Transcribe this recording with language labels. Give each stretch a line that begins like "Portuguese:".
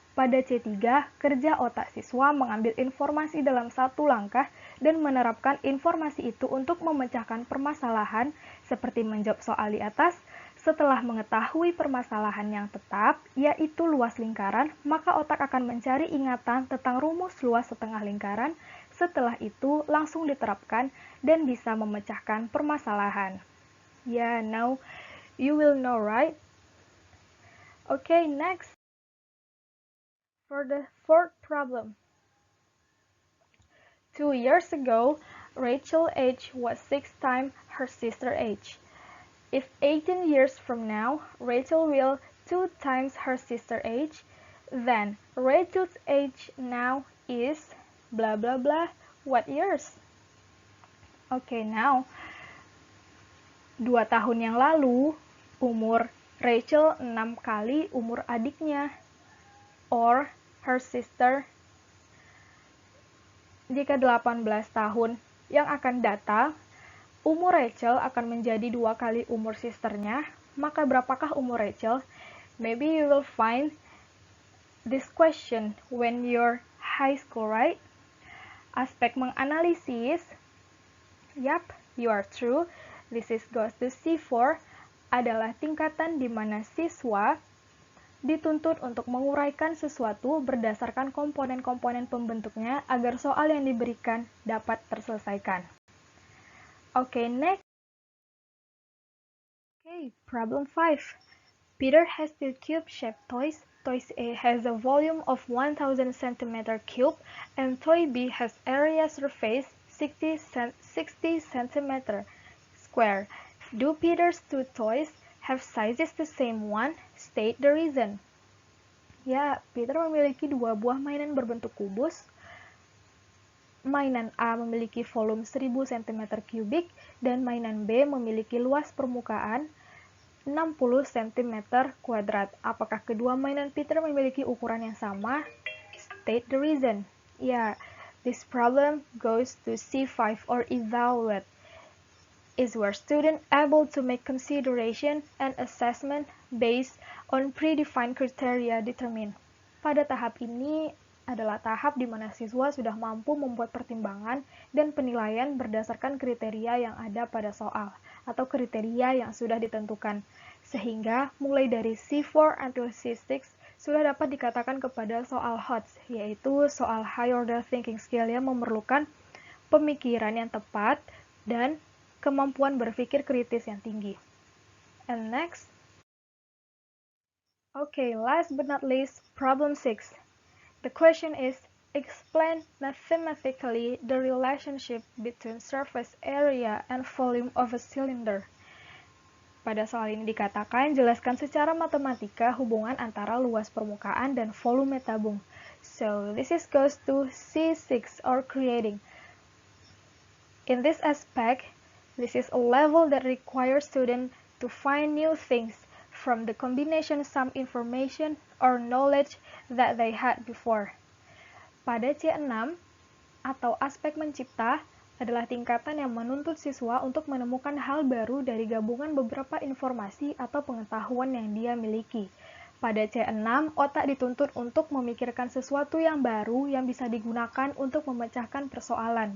Indonesian: Pada C3, kerja otak siswa mengambil informasi dalam satu langkah dan menerapkan informasi itu untuk memecahkan permasalahan seperti menjawab soal di atas. Setelah mengetahui permasalahan yang tetap, yaitu luas lingkaran, maka otak akan mencari ingatan tentang rumus luas setengah lingkaran. Setelah itu, langsung diterapkan dan bisa memecahkan permasalahan.
English: Yeah, now you will know, right? Okay, next. For the fourth problem. 2 years ago, Rachel's age was 6 times her sister's age. If 18 years from now, Rachel will 2 times her sister's age, then Rachel's age now is blah blah blah, what years? Okay, now
Indonesian: 2 tahun yang lalu, umur Rachel 6 kali umur adiknya,
English: or her sister.
Indonesian: Jika 18 tahun yang akan datang, umur Rachel akan menjadi 2 kali umur sisternya, maka berapakah umur Rachel?
English: Maybe you will find this question when you're high school, right?
Indonesian: Aspek menganalisis, yap,
English: you are true. This is goes to C4,
Indonesian: adalah tingkatan di mana siswa dituntut untuk menguraikan sesuatu berdasarkan komponen-komponen pembentuknya agar soal yang diberikan dapat terselesaikan.
English: Okay, next. Okay, problem 5. Peter has 2 cube-shaped toys. Toy A has a volume of 1000 cm cube and toy B has area surface 60 cm square. Do Peter's 2 toys have sizes the same one? State the reason.
Indonesian: Ya, Peter memiliki 2 buah mainan berbentuk kubus. Mainan A memiliki volume 1000 cm3 dan mainan B memiliki luas permukaan 60 cm2. Apakah kedua mainan Peter memiliki ukuran yang sama?
English: State the reason. Ya, this problem goes to C5 or evaluate. Is where student able to make consideration and assessment based on predefined criteria determined.
Indonesian: Pada tahap ini adalah tahap di mana siswa sudah mampu membuat pertimbangan dan penilaian berdasarkan kriteria yang ada pada soal atau kriteria yang sudah ditentukan. Sehingga mulai dari C4 until C6 sudah dapat dikatakan kepada soal HOTS, yaitu soal high order thinking skill yang memerlukan pemikiran yang tepat dan kemampuan berpikir kritis yang tinggi.
English: And next. Okay, last but not least, problem 6. The question is, explain mathematically the relationship between surface area and volume of a cylinder.
Indonesian: Pada soal ini dikatakan, jelaskan secara matematika hubungan antara luas permukaan dan volume tabung.
English: So, this is goes to C6 or creating. In this aspect, this is a level that requires students to find new things from the combination some information or knowledge that they had before.
Indonesian: Pada C6, atau aspek mencipta, adalah tingkatan yang menuntut siswa untuk menemukan hal baru dari gabungan beberapa informasi atau pengetahuan yang dia miliki. Pada C6, otak dituntut untuk memikirkan sesuatu yang baru yang bisa digunakan untuk memecahkan persoalan.